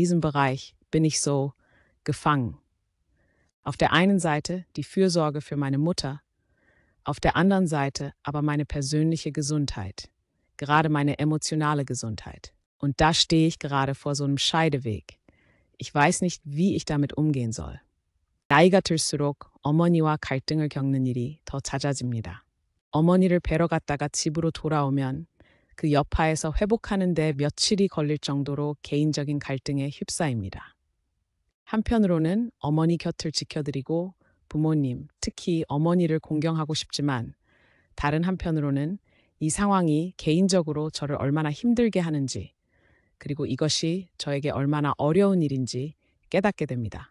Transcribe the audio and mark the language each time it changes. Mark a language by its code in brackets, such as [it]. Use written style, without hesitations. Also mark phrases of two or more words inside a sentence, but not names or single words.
[de] Und ich bin in diesem Bereich, bin ich so gefangen. Auf der einen Seite die Fürsorge für meine Mutter, auf der anderen Seite aber meine persönliche Gesundheit, gerade meine emotionale Gesundheit. Und da stehe ich gerade vor so einem Scheideweg. Ich weiß nicht, wie ich damit umgehen soll. [ko] 나이가 들수록 어머니와 갈등을 겪는 일이 더 잦아집니다. 어머니를 뵈러 갔다가 집으로 돌아오면 그 여파에서 회복하는 데 며칠이 걸릴 정도로 개인적인 갈등에 휩싸입니다. 한편으로는 어머니 곁을 지켜드리고 부모님, 특히 어머니를 공경하고 싶지만 다른 한편으로는 이 상황이 개인적으로 저를 얼마나 힘들게 하는지 그리고 이것이 저에게 얼마나 어려운 일인지 깨닫게 됩니다.